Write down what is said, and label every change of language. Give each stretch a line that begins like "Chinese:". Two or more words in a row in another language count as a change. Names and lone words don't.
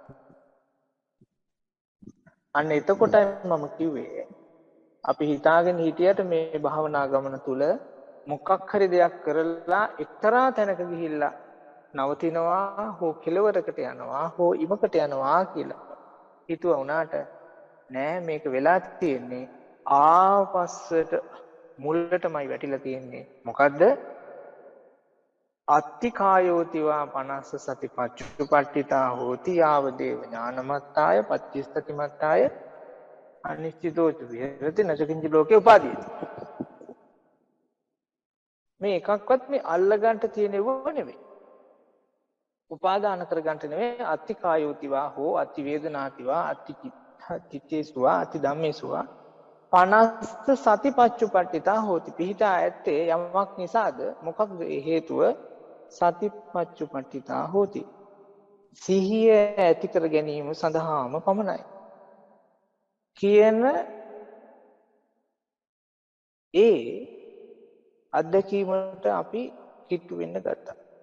Sinhala: අන්න එතකොටයි මම කිව්වේ අපි හිතාගෙන හිටියට මේ භාවනා ගමන තුල මොකක් හරි දෙයක් කරලා එක්තරා තැනක ගිහිල්ලා නවතිනවා හෝ කෙලවරකට යනවා හෝ ඉමකට යනවා කියලා හිතුවා වුණාට නෑ මේක වෙලා තියෙන්නේ ආපස්සට මුලටමයි වැටිලා තියෙන්නේ. මොකද්ද?
Pali: අත්තිකායෝතිවා 50 සති පච්චුපට්ඨිතා හෝති යාව දේව ඥානමත්තාය පච්චිස්තතිමත්තාය අනිශ්චිතෝච විහෙරති නචකින්ච ලෝකේ උපාදීයති.
Sinhala: මේ එකක්වත් මේ අල්ලගන්න තියෙනව නෙවෙයි. උපාදාන කරගන්න නෙවෙයි.
Pali: අත්තිකායෝතිවා හෝ අත්ති වේදනාතිවා අත්ති චිත්තේසුවා අත්ති ධම්මේසුවා 50 සති පච්චුපට්ඨිතා හෝති.
Sinhala: පිහිටා ඇත්තේ යමක් නිසාද? මොකක්ද ඒ හේතුව?
Pali: සති පච්චුපට්ඨිතා හෝති.
Sinhala: සිහිය ඇති කර ගැනීම සඳහාම පමණයි. කියන ඒ අත්දැකීමට අපි කිට්ටු වෙන්න ගත්තා.